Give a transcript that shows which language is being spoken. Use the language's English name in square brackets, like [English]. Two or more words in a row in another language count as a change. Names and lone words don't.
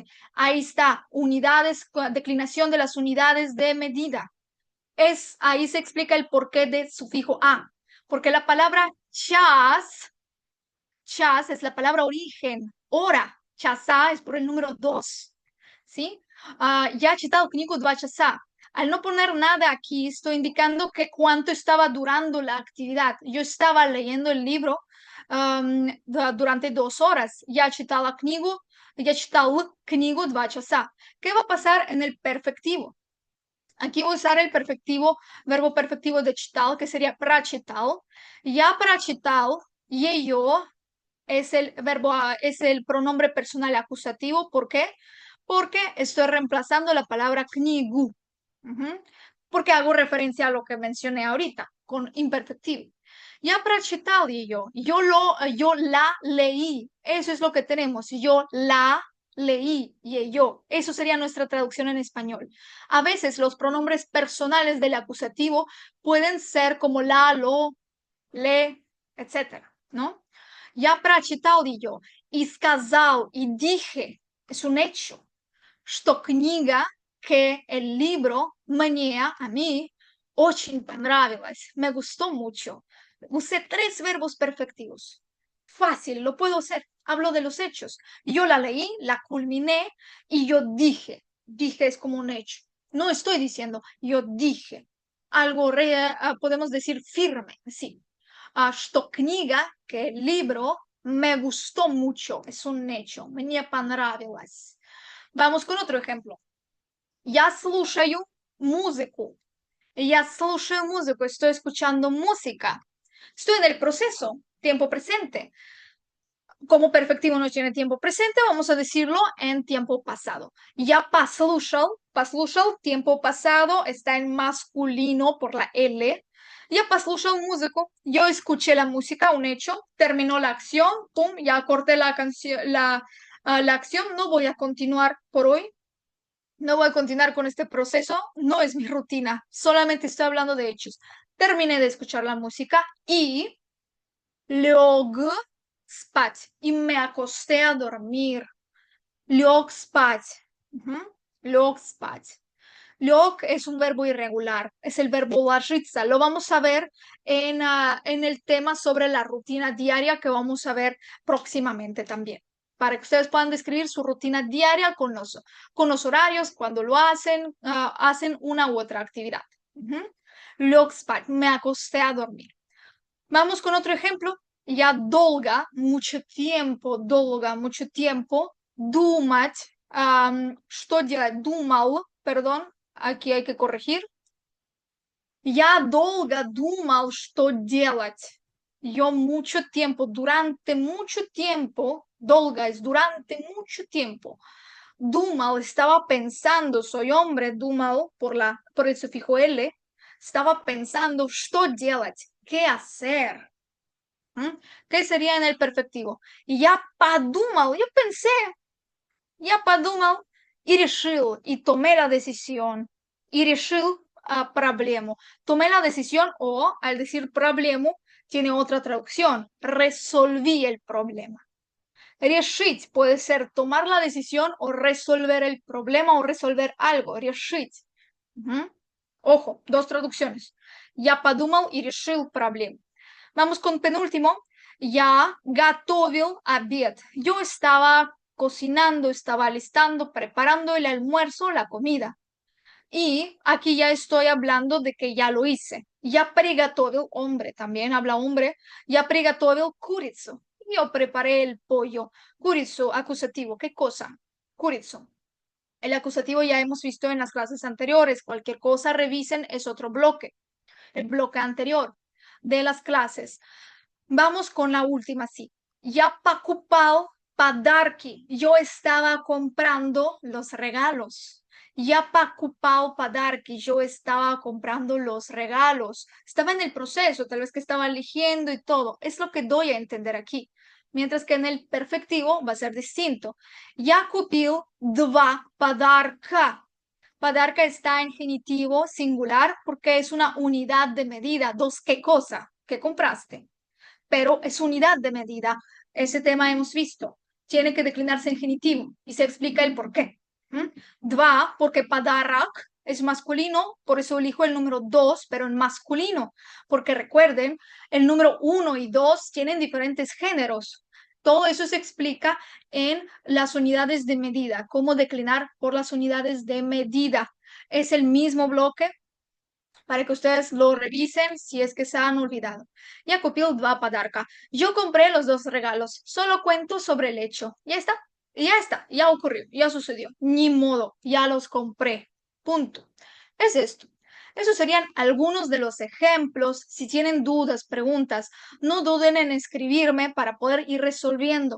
[Spanish] Ahí está, unidades, declinación de las unidades de medida. Ahí se explica el porqué de sufijo a. Porque la palabra chas es la palabra origen, hora. Chasa es por el número 2. ¿Sí? [Russian] Я читал книгу 2 часа. [Spanish] Al no poner nada aquí, estoy indicando que cuánto estaba durando la actividad. Yo estaba leyendo el libro durante 2 horas. [Russian] Я читал книгу 2 часа. [Spanish] ¿Qué va a pasar en el perfectivo? Aquí voy a usar el perfectivo, verbo perfectivo de читал, que sería прочитал. [Russian] Я прочитал, [Spanish] ее es el verbo, es el pronombre personal acusativo. ¿Por qué? Porque estoy reemplazando la palabra книгу. Porque hago referencia a lo que mencioné ahorita, con imperfectivo. [Russian] Я прочитал ее. [Spanish] Yo la leí. Eso es lo que tenemos. Yo la leí y yo. Eso sería nuestra traducción en español. A veces los pronombres personales del acusativo pueden ser como la, lo, le, etcétera, ¿no? [Russian] Я прочитал ее и сказал, [Spanish] y dije, es un hecho, [Russian] что книга, [Spanish] que el libro, мне, a mí, [Russian] очень понравилась, [Spanish] me gustó mucho. Usé 3 verbos perfectivos. Fácil, lo puedo hacer. Hablo de los hechos. Yo la leí, la culminé y yo dije. Dije es como un hecho. No estoy diciendo, yo dije. Algo podemos decir firme, sí. [Russian] Что книга, [Spanish] que el libro, me gustó mucho, es un hecho, [Russian] мне понравилось. [Spanish] Vamos con otro ejemplo. [Russian] Я слушаю музыку. Я слушаю музыку, [Spanish] estoy escuchando música. Estoy en el proceso, tiempo presente. Como perfectivo no tiene tiempo presente, vamos a decirlo en tiempo pasado. [Russian] Я послушал, [Spanish] tiempo pasado, está en masculino por la L. [Russian] Я послушал музыку, [Spanish] yo escuché la música, un hecho, terminó la acción, pum, ya corté la canción, la acción, no voy a continuar por hoy, no voy a continuar con este proceso, no es mi rutina, solamente estoy hablando de hechos. Terminé de escuchar la música y [Russian] лег спать, [Spanish] y me acosté a dormir. [Russian] Лег спать. Лег спать. [Spanish] Лег es un verbo irregular, es el verbo ложиться. Lo vamos a ver en el tema sobre la rutina diaria que vamos a ver próximamente también, para que ustedes puedan describir su rutina diaria con los horarios, cuando lo hacen, hacen una u otra actividad. [Russian] Лег спать, [Spanish] me acosté a dormir. Vamos con otro ejemplo. [Russian] Я долго, [Spanish] mucho tiempo, [Russian] думать, что делать, думал, [Spanish] perdón, aquí hay que corregir. [Russian] Я долго думал, что делать. [Spanish] Yo mucho tiempo, durante mucho tiempo, долго es durante mucho tiempo. Думал, estaba pensando, soy hombre, думал, por el sufijo L, estaba pensando, [Russian] что делать, [Spanish] qué hacer. ¿Qué sería en el perfectivo? [Russian] Я подумал, [Spanish] yo pensé, [Russian] я подумал y решил, [Spanish] y tomé la decisión, y [Russian] решил проблему. [Spanish] Tomé la decisión o, al decir problema, tiene otra traducción, resolví el problema. Решить puede ser tomar la decisión o resolver el problema o resolver algo, решить. Ojo, 2 traducciones. [Russian] Я подумал y решил проблему. [Spanish] Vamos con penúltimo. [Russian] Я готовил обед. [Spanish] Yo estaba cocinando, estaba alistando, preparando el almuerzo, la comida. Y aquí ya estoy hablando de que ya lo hice. [Russian] Я приготовил, [Spanish] hombre, también habla hombre. [Russian] Я приготовил курицу. [Spanish] Yo preparé el pollo. Курицу, acusativo. ¿Qué cosa? [Russian] Курицу. [Spanish] El acusativo ya hemos visto en las clases anteriores. Cualquier cosa revisen es otro bloque. El bloque anterior de las clases. Vamos con la última, sí. [Russian] Я покупал подарки. [Spanish] Yo estaba comprando los regalos. [Russian] Я покупал подарки. [Spanish] Yo estaba comprando los regalos. Estaba en el proceso, tal vez que estaba eligiendo y todo. Es lo que doy a entender aquí. Mientras que en el perfectivo va a ser distinto. [Russian] Я купил два подарка. [Spanish] Подарка está en genitivo singular porque es una unidad de medida. Dos, ¿qué cosa? ¿Qué compraste? Pero es unidad de medida. Ese tema hemos visto. Tiene que declinarse en genitivo y se explica el por qué. Dva, porque padarak es masculino, por eso elijo el número 2, pero en masculino, porque recuerden, el número 1 y 2 tienen diferentes géneros. Todo eso se explica en las unidades de medida, cómo declinar por las unidades de medida. Es el mismo bloque, para que ustedes lo revisen si es que se han olvidado. [Russian] Я купил два подарка. [Spanish] Yo compré los dos regalos. Solo cuento sobre el hecho. Ya está. Ya está. Ya ocurrió. Ya sucedió. Ni modo. Ya los compré. Punto. Es esto. Esos serían algunos de los ejemplos. Si tienen dudas, preguntas, no duden en escribirme para poder ir resolviendo.